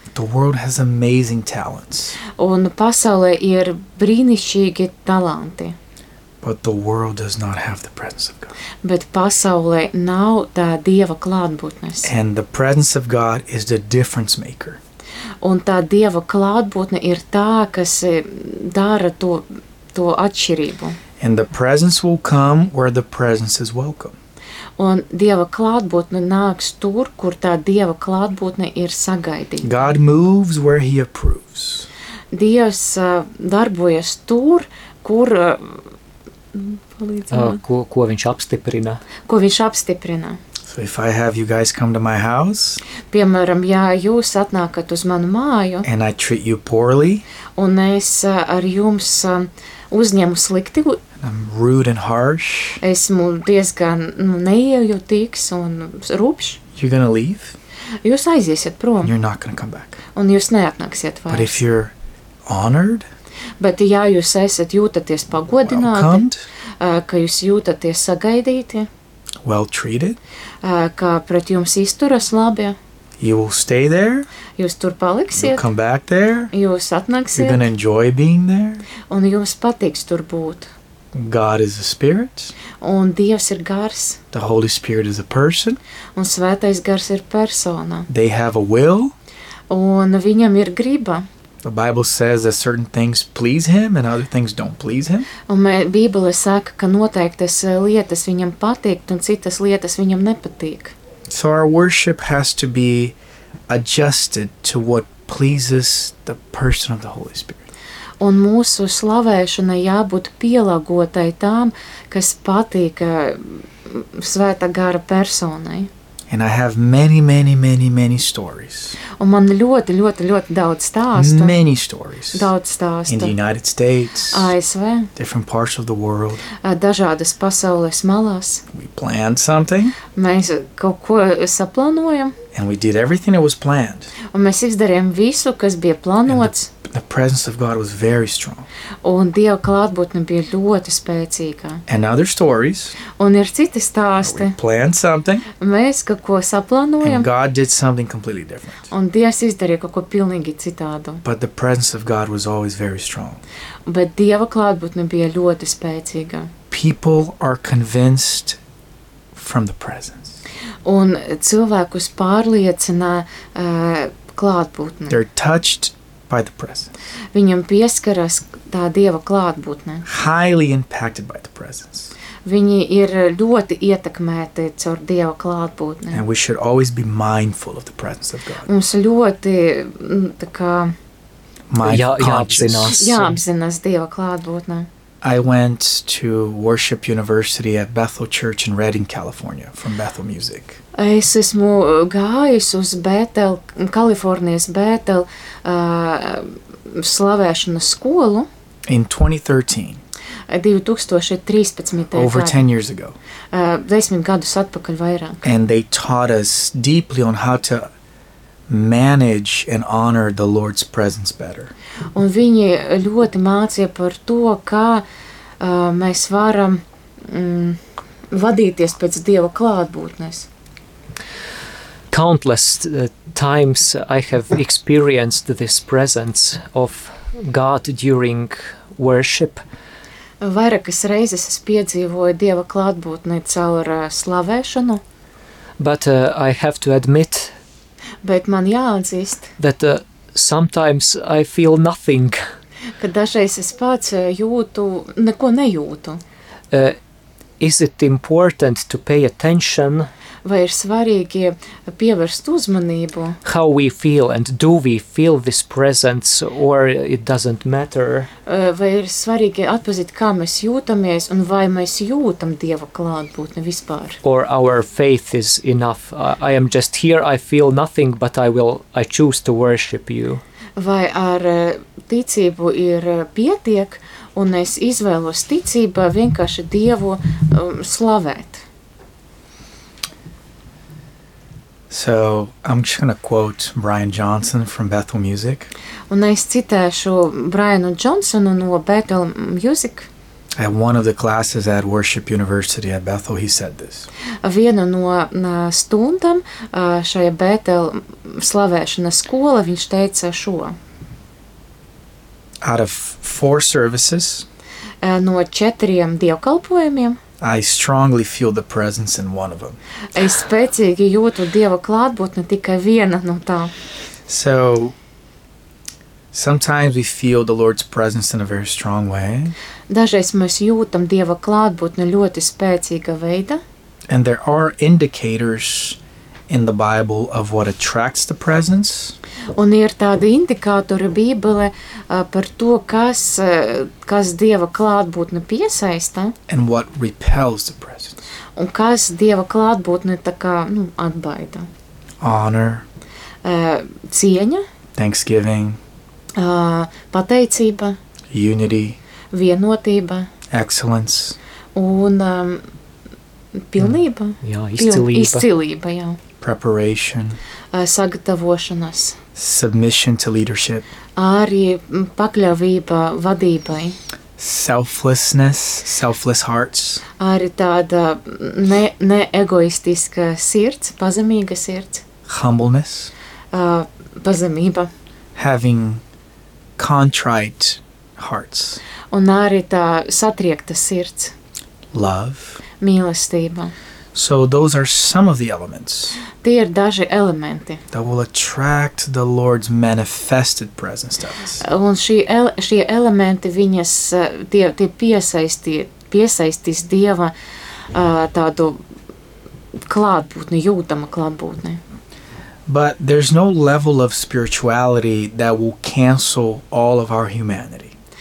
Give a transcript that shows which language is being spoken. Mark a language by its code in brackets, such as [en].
[en] The world has amazing talents. [lv] Un pasaulē ir brīnišķīgi talanti. [en] But the world does not have the presence of God. [lv] Bet pasaulē nav tā Dieva klātbūtnes. [en] And the presence of God is the difference maker. [lv] Un tā Dieva klātbūtne ir tā, kas dara to atšķirību. [en] And the presence will come where the presence is welcome. [lv] un Dieva klātbūtne nāks tur, kur tā Dieva klātbūtne ir sagaidīta. [en] God moves where he approves. [lv] Dievs darbojas tur, kur ko viņš apstiprina. Ko viņš apstiprina. [en] So if I have you guys come to my house, [lv] piemēram, ja jūs atnākat uz manu māju, [en] and I treat you poorly, [lv] un es ar jums uzņemu slikti, [en] I'm rude and harsh, [lv] esmu diezgan neiejutīgs un rupšs, [en] you're gonna leave, [lv] jūs aiziesiet prom, [en] you're not gonna come back, [lv] un jūs neatnāksiet vairs. [en] But if you're honored, [lv] bet ja jūs esat jūtaties pagodināti, [en] welcomed, [lv] ka jūs jūtaties sagaidīti, [en] well treated, [lv] ka pret jums izturas labi, [en] you will stay there, [lv] jūs tur paliksiet, [en] you'll come back there, [lv] jūs atnāksiet, [en] you're gonna enjoy being there, [lv] un jums patiks tur būt. [en] God is a spirit, [lv] un Dievs ir gars, [en] the Holy Spirit is a person, [lv] un Svētais Gars ir persona, [en] they have a will, [lv] un viņam ir griba. [en] The Bible says that certain things please him and other things don't please him. [lv] Un Bībele saka, ka noteiktas lietas viņam patīk un citas lietas viņam nepatīk. [en] So our worship has to be adjusted to what pleases the person of the Holy Spirit. [lv] Un mūsu slavēšana jābūt pielāgotai tām, kas patīk Svētā Gara personai. [en] And I have many, many, many, many stories. [lv] Un man ļoti, ļoti, ļoti daudz stāstu. [en] Many stories. [lv] Daudz stāstu. [en] In the United States. [lv] ASV. [en] Different parts of the world. [lv] Dažādas pasaules malās. [en] We planned something. [lv] Mēs kaut ko saplanojam. [en] And we did everything that was planned. [lv] Un mēs izdarījām visu, kas bija plānots. [en] The presence of God was very strong. [lv] Un Dieva klātbūtne bija ļoti spēcīga. [en] And other stories. [lv] Un ir citi stāsti. [en] We planned something. [lv] Mēs kaut ko saplanojam. [en] And God did something completely different. [lv] Un Dievs izdarīja kaut ko pilnīgi citādu. [en] But the presence of God was always very strong. [lv] Bet Dieva klātbūtne bija ļoti spēcīga. [en] People are convinced from the presence. [lv] Un cilvēkus pārliecina klātbūtne. [en] They're touched by the presence. [lv] Viņam pieskaras tā Dieva klātbūtne. [en] Highly impacted by the presence. [lv] Viņi ir ļoti ietekmēti caur Dieva klātbūtni. [en] And we should always be mindful of the presence of God. [lv] Mums ļoti, tā kā, jāapzinās Dieva klātbūtne. [en] I went to worship university at Bethel Church in Redding, California, from Bethel Music. [lv] Es esmu gājis uz Bethel, Kalifornijas Bethel slavēšanas skolu. [en] In 2013. [lv] 2013. [en] Over 10 years ago. [lv] 10 gadus atpakaļ vairāk. [en] And they taught us deeply on how to manage and honor the Lord's presence better. [lv] Un viņi ļoti mācīja par to, kā mēs varam vadīties pēc Dieva klātbūtnes. [en] Countless times I have experienced this presence of God during worship. [lv] Vairākas reizes es piedzīvoju Dieva klātbūtni caur slavēšanu. [en] But I have to admit, [lv] bet man jāatzīst, [en] that sometimes I feel nothing. [lv] Kad dažreiz es pats jūtu, neko nejūtu. [en] Is it important to pay attention? [lv] Vai ir svarīgi pievērst uzmanību? [en] How we feel and do we feel this presence or it doesn't matter? [lv] Vai ir svarīgi atpazīt, kā mēs jūtamies un vai mēs jūtam Dieva klātbūtni vispār? [en] Or our faith is enough. I am just here, I feel nothing, but I choose to worship you. [lv] Vai ar ticību ir pietiek un es izvēlos ticībā vienkārši Dievu slavēt? [en] So, I'm just going to quote Brian Johnson from Bethel Music. [lv] Un es citēšu Brianu Johnsonu no Bethel Music. [en] At one of the classes at Worship University at Bethel, he said this. [lv] Viena no stundam šajā Bethel slavēšanas skola, viņš teica šo. [en] Out of four services, [lv] no četriem dievkalpojumiem, [en] I strongly feel the presence in one of them. [lv] Es spēcīgi jūtu Dieva klātbūtni tikai viena no tā. [en] So, sometimes we feel the Lord's presence in a very strong way. [lv] Dažreiz mēs jūtam Dieva klātbūtni ļoti spēcīga veida. [en] And there are indicators in the Bible of what attracts the presence. [lv] Un ir tādi indikātori Bībelē par to, kas Dieva klātbūtne piesaista. [en] And what repels the presence. [lv] Un kas Dieva klātbūtne tā kā, nu, atbaida. [en] Honor. [lv] Cieņa. [en] Thanksgiving. [lv] Pateicība. [en] Unity. [lv] Vienotība. [en] Excellence. [lv] Un pilnība. Jā, izcilība. Izcilība, jā. [en] Preparation. [lv] Sagatavošanas. [en] Submission to leadership. [lv] Arī pakļāvība vadībai. [en] Selflessness, selfless hearts. [lv] Arī tāda ne egoistiska sirds, pazemīga sirds. [en] Humbleness. [lv] Pazemība. [en] Having contrite hearts. [lv] Un arī tā satriekta sirds. [en] Love. [lv] Mīlestība. [en] So those are some of the elements. [lv] Tie ir daži elementi. [en] That will attract the Lord's manifested presence to us. [lv] Un šie elementi viņas tie piesaistīs Dieva tādu klātbūtni, jūtamu klātbūtni. [en] But there's no level of spirituality that will cancel all of our humanity.